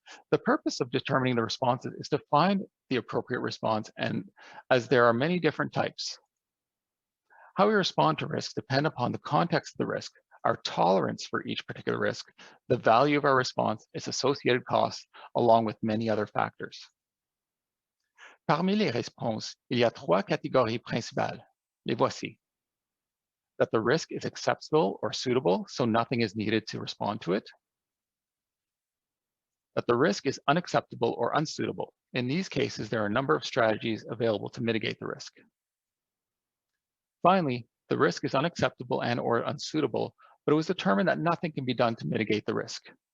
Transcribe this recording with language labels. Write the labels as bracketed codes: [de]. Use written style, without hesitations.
[en] The purpose of determining the responses is to find the appropriate response, and as there are many different types. How we respond to risks depend upon the context of the risk, our tolerance for each particular risk, the value of our response, its associated costs, along with many other factors. [fr] Parmi les réponses, il y a trois catégories principales. Les voici. [en] That the risk is acceptable or suitable, so nothing is needed to respond to it. That the risk is unacceptable or unsuitable. In these cases, there are a number of strategies available to mitigate the risk. Finally, the risk is unacceptable and or unsuitable, but it was determined that nothing can be done to mitigate the risk.